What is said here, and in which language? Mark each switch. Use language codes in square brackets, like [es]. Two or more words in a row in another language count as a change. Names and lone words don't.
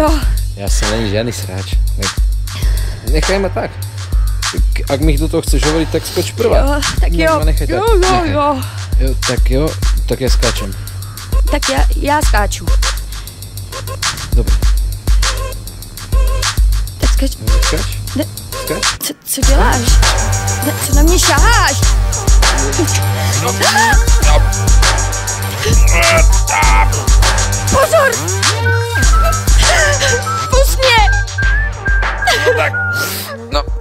[sk] ja som není žiadny sráč. Nechaj ma tak. Ak mi do toho chceš hovoriť, tak skoč prvá. [cs] Jo, tak jo. [sk] Nechaj tak. [cs] Jo. [sk] Jo, tak ja skáčem. [cs] Tak já skáču. [sk] Dobre. Tak skač. Skáč? [cs] Ne. [sk] Skáč? [cs] Co děláš? Ne, co na mě šaháš? Pozor! Pust mě! Tak, no.